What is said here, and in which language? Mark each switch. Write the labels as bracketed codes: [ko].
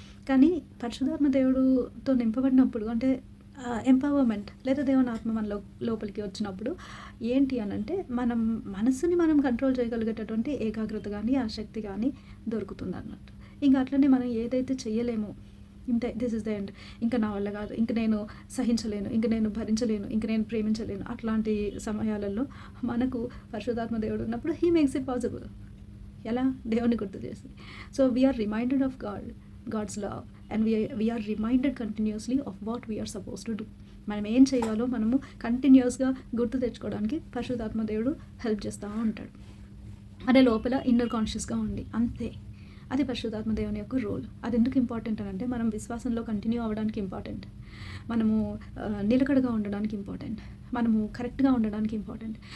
[te] కానీ పరిశుద్ధాత్మ దేవుడుతో నింపబడినప్పుడు అంటే ఎంపవర్మెంట్ లేదా దేవుని ఆత్మ మన లోపలికి వచ్చినప్పుడు ఏంటి అని అంటే మనం మనసుని మనం కంట్రోల్ చేయగలిగేటటువంటి ఏకాగ్రత కానీ ఆసక్తి కానీ దొరుకుతుంది అన్నట్టు. ఇంకా అట్లనే మనం ఏదైతే చెయ్యలేమో, ఇంతే, [en] this is the end, [te] ఇంకా నా వల్ల కాదు, ఇంక నేను సహించలేను, ఇంక నేను భరించలేను, ఇంక నేను ప్రేమించలేను, అట్లాంటి సమయాలలో మనకు పరిశుద్ధాత్మ దేవుడు ఉన్నప్పుడు [en] He makes it possible. [te] ఎలా? దేవుని గుర్తు చేసి. [en] So we are reminded of God's love and we are reminded continuously of what we are supposed to do. [te] మనం ఏం చేయాలో మనము కంటిన్యూస్గా గుర్తు తెచ్చుకోవడానికి పరిశుద్ధాత్మ దేవుడు హెల్ప్ చేస్తూ ఉంటాడు. అదే లోపల ఇన్నర్ కాన్షియస్గా ఉండి అంతే. అది పరిశుద్ధాత్మ దేవుని యొక్క రోల్. అది ఎందుకు ఇంపార్టెంట్ అని అంటే మనం విశ్వాసంలో కంటిన్యూ అవ్వడానికి ఇంపార్టెంట్, మనము నిలకడగా ఉండడానికి ఇంపార్టెంట్, మనము కరెక్ట్గా ఉండడానికి ఇంపార్టెంట్.